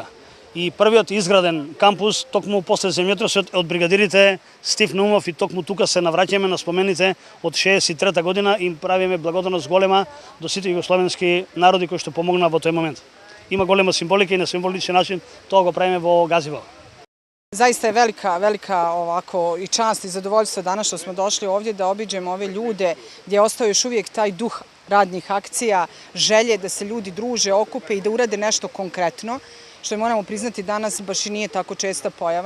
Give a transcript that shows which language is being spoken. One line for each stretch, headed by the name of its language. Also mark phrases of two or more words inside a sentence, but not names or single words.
Macedonian: И првиот изграден кампус токму после земјотресот од бригадирите Стив Наумов и токму тука се навраќаме на спомените од 63-та година и правиме благодарност голема до сите југословенски народи кои што помогнаа во тој момент. Има голема символика и на символичен начин тоа го правиме во Газибаба.
Bosnian: Zaista je velika ovako i čast i zadovoljstvo danas što smo došli ovdje da obiđemo ove ljude gdje ostao još uvijek taj duh radnih akcija, želje da se ljudi druže, okupe i da urade nešto konkretno, što je, moramo priznati, danas baš i nije tako česta pojava.